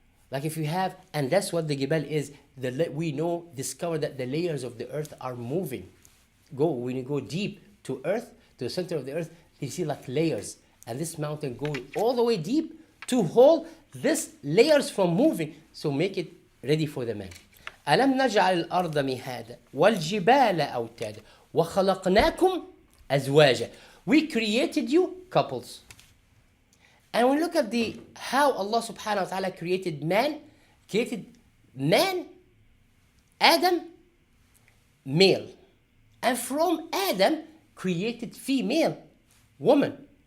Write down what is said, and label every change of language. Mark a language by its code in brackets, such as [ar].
[en] Like if you have, and that's what the Jibal is, we discover that the layers of the earth are moving. When you go deep to earth, to the center of the earth, you see like layers. And this mountain goes all the way deep to hold these layers from moving. So make it ready for the man. [ar] ألم نجعل الأرض مهادا والجبال أوتادا وخلقناكم أزواجا. [en] We created you couples. And we look at the how Allah subhanahu wa ta'ala created man, Adam, male. And from Adam created female, woman.